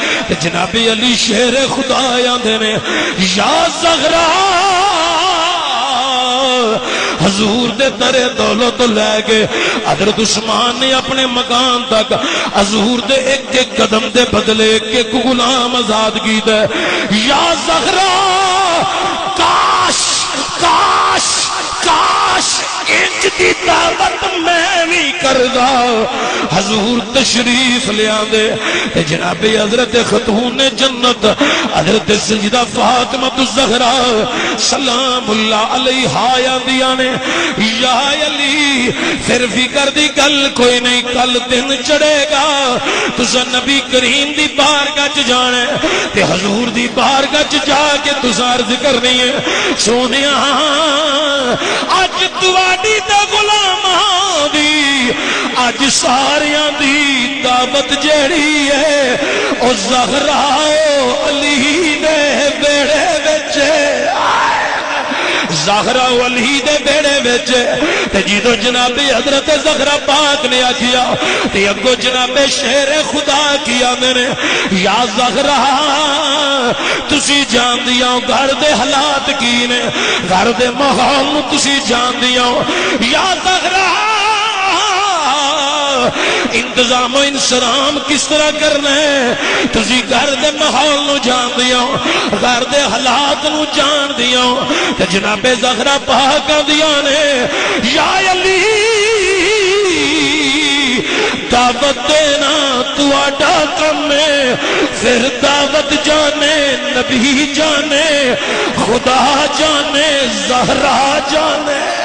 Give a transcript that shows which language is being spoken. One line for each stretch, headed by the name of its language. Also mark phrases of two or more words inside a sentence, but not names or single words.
Punjabi: جناب علی شیر خدا آندے نے یا زہرا حضور دے درے دولت لے کے حضرت عثمان نے اپنے مکان تک حضور دے ایک ایک قدم دے بدلے ایک غلام آزاد کیتا ہے. یا زہرا کاش کاش کاش انج دی دعوت میں بھی کردا. حضور تشریف لے آندے تے جناب حضرت خاتون جنت حضرت سیدہ فاطمہ الزہرا
Arabic: سلام اللہ علیہا
Punjabi: آندیاں نے یا علی پھر فکر دی گل کوئی نہیں, کل دن چڑھے گا تساں نبی کریم دی بارگاہ چ جانا تے حضور دی بارگاہ چ جا کے تساں عرض کرنی ہے سونیا اج تواڈی تے غلاماں دی اج ساریاں دی دعوت جیڑی ہے او زہرا علی دے بیڑے وچ زہرا علی دے بیڑے وچ تے جدوں جناب حضرت زہرا پاک نے آکھیا تے اگوں جناب شیر خدا کی آندے نے یا زہرا تسی جاندیاں گھر دے حالات کی نے گھر دے ماحول نو تسی جاندیاں یا زہرا انتظام و انسرام کس طرح کرنا ہے تسی گھر دے ماحول نو جان دیاں گھر دے حالات نو جان دیاں تے جناب زہرا پاک دیاں نے یا علی دعوت دینا تواڈا کم ہے پھر دعوت جانے نبی جانے خدا جانے زہرا جانے.